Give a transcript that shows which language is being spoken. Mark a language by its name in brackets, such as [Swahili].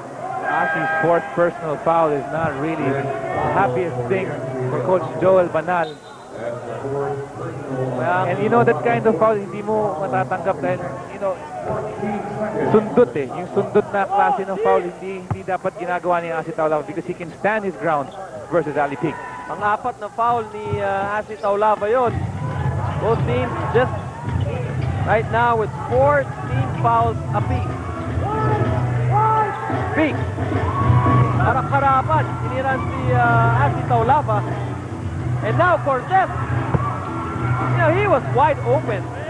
[English] Asi's fourth personal foul is not really the happiest thing for Coach Joel Banal. And you know, that kind of foul, [Filipino] hindi mo matatanggap dahil, [English] you know, [Filipino] sundot eh. Yung sundot na klase ng foul, hindi dapat ginagawa ni Asi Taulava [English] because he can stand his ground versus Ali Pig. [Filipino] Ang apat na foul ni Asi Taulava yun. [English] Both teams just right now with 4 team fouls apiece. [Filipino] Pig. Harap-harapan. Iniran si Asi Taulava. [English] And now Cortez. You know, he was wide open.